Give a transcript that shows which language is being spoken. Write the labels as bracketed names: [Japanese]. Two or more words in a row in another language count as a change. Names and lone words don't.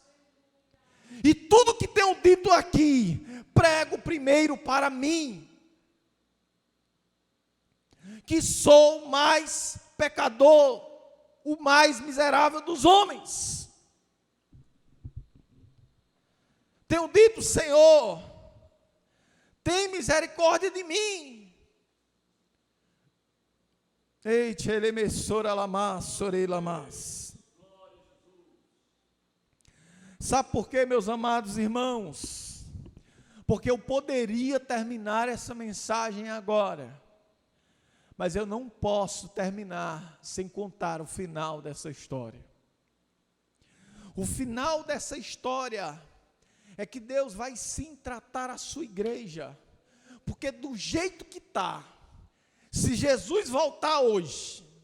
[Portuguese] E tudo que tenho dito aqui, prego primeiro para mim, que sou o mais pecador, o mais miserável dos homens. Tenho dito: Senhor, tem misericórdia de mim. Eite, ele me sora lamas, sorei lamas. Sabe por quê, meus amados irmãos? Porque eu poderia terminar essa mensagem agora, mas eu não posso terminar sem contar o final dessa história. O final dessa história é que Deus vai sim tratar a sua igreja, porque do jeito que está, se Jesus voltar hoje,